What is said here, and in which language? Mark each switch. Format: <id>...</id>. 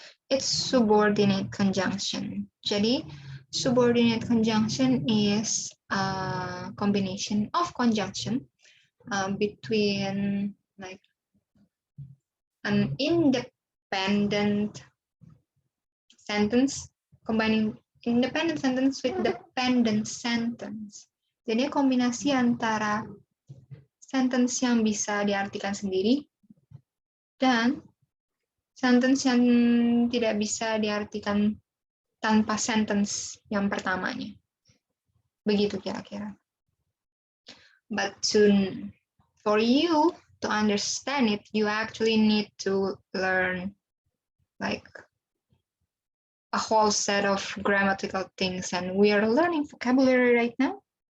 <en>It's subordinate conjunction. Jadi, subordinate conjunction is a combination of conjunction between like an independent sentence, combining independent sentence with dependent sentence.</en> <id>Jadi kombinasi antara sentence yang bisa diartikan sendiri dan sentence yang tidak bisa diartikan tanpa sentence yang pertamanya. Begitu kira-kira.</id> <en>But for you to understand it, you actually need to learn like a whole set of grammatical things, and we are learning vocabulary right now.</en>